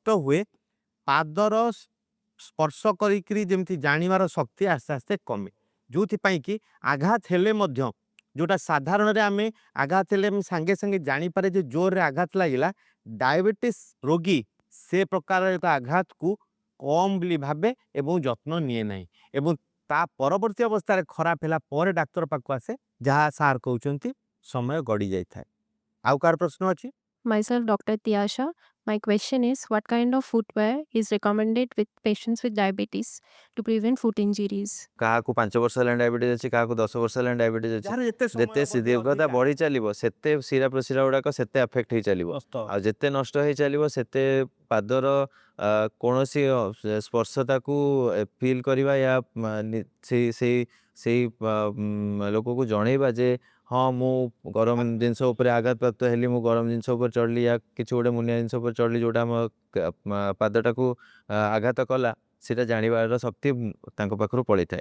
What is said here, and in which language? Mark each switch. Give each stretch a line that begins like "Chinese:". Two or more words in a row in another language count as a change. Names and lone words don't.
Odia: ହୁଏ, ପାଦର ସ୍ପର୍ଶ କରିକିରି ଯେମିତି ଜାଣିବାର ଶକ୍ତି ଆସ୍ତେ ଆସ୍ତେ କମେ, ଯେଉଁଥିପାଇଁ କି ଆଘାତ ହେଲେ ମଧ୍ୟ, ଯେଉଁଟା ସାଧାରଣରେ ଆମେ ଆଘାତ ହେଲେ ଆମେ ସାଙ୍ଗେ ସାଙ୍ଗେ ଜାଣିପାରେ ଯେ ଜୋରରେ ଆଘାତ ଲାଗିଲା, ଡାଇବେଟିସ୍ ରୋଗୀ ସେ ପ୍ରକାର ଏକ ଆଘାତକୁ କମ୍ ବୋଲି ଭାବେ ଏବଂ ଯତ୍ନ ନିଏ ନାହିଁ, ଏବଂ ତା ପରବର୍ତ୍ତୀ ଅବସ୍ଥାରେ ଖରାପ ହେଲା ପରେ ଡାକ୍ତର ପାଖକୁ ଆସେ, ଯାହା ସାର୍ କହୁଛନ୍ତି ସମୟ ଗଡ଼ି ଯାଇଥାଏ। ଆଉ କାହାର ପ୍ରଶ୍ନ ଅଛି?
English: Myself, Dr. Tiasha. My question is, what kind of footwear is recommended with patients with diabetes to prevent foot injuries?
Odia: କାହାକୁ 5 ବର୍ଷ ହେଲାଣି ଡାଇବେଟିସ୍ ଅଛି, କାହାକୁ 10 ବର୍ଷ ହେଲାଣି ଡାଇବେଟିସ୍ ଅଛି। ଯାହାର ଯେତେ ସମୟ ଯେତେ ଅବଧି ଦୀର୍ଘତା ଅଧିକା ବଢ଼ି ଚାଲିବ, ସେତେ ଶିରା ପ୍ରଶିରା ଗୁଡ଼ାକ ସେତେ ଆଫେକ୍ଟ ହେଇ ଚାଲିବ, ନଷ୍ଟ ହେବ। ଆଉ ଯେତେ ନଷ୍ଟ ହେଇ ଚାଲିବ, ସେତେ ପାଦର କୌଣସି ସ୍ପର୍ଶତାକୁ ଫିଲ୍ କରିବା ୟା ସେଇ ଲୋକକୁ ଜଣେଇବା ଯେ ହଁ ମୁଁ ଗରମ ଜିନିଷ ଉପରେ ଆଘାତପ୍ରାପ୍ତ ହେଲି, ମୁଁ ଗରମ ଜିନିଷ ଉପରେ ଚଢ଼ିଲି, ୟା କିଛି ଗୋଟେ ମୁନିଆ ଜିନିଷ ଉପରେ ଚଢ଼ିଲି ଯେଉଁଟା ଆମ ପାଦଟାକୁ ଆଘାତ କଲା, ସେଇଟା ଜାଣିବାର ଶକ୍ତି ତାଙ୍କ ପାଖରୁ ପଳେଇଥାଏ।